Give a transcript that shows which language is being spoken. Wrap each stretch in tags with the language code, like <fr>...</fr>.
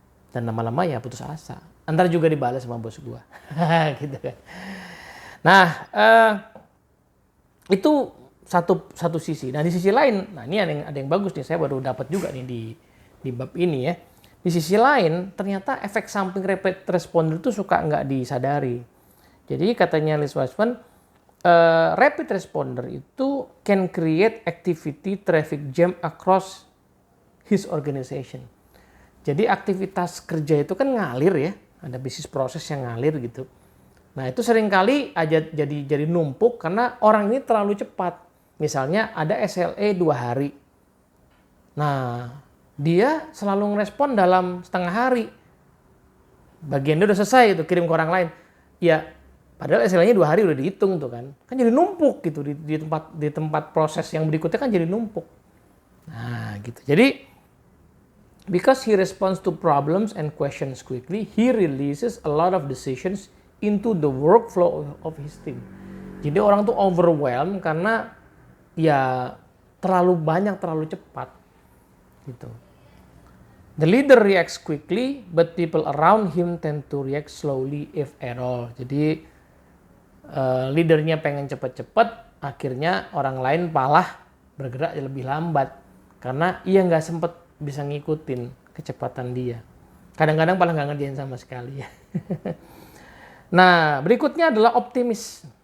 <id>Dan lama-lama ya putus asa. Antar juga dibalas sama bos gua. Gitu kan. Nah, itu satu sisi. Nah, di sisi lain, nah ini ada yang bagus nih, saya baru dapat juga nih di bab ini ya. Di sisi lain, ternyata efek samping rapid responder itu suka nggak disadari. Jadi katanya</id> <en>Liz Wiseman, rapid responder itu can create activity traffic jam across his organization.</en> <id>Jadi aktivitas kerja itu kan ngalir ya, ada bisnis proses yang ngalir gitu. Nah itu seringkali aja jadi numpuk karena orang ini terlalu cepat. Misalnya ada SLA 2 hari. Nah dia selalu ngerespon dalam setengah hari. Bagiannya udah selesai itu kirim ke orang lain. Ya padahal SLA-nya 2 hari udah dihitung tuh kan. Kan jadi numpuk gitu di tempat proses yang berikutnya kan jadi numpuk. Nah gitu. Jadi</id> <en>because he responds to problems and questions quickly, he releases a lot of decisions into the workflow of his team.</en> <id>Jadi orang tuh overwhelmed karena ya terlalu banyak, terlalu cepat gitu.</id> <en>The leader reacts quickly, but people around him tend to react slowly if at all.</en> <id>Jadi leadernya pengen cepat-cepat, akhirnya orang lain malah bergerak lebih lambat karena ia nggak sempat bisa ngikutin kecepatan dia. Kadang-kadang malah nggak ngerjain sama sekali ya. Nah, berikutnya adalah optimis.</id>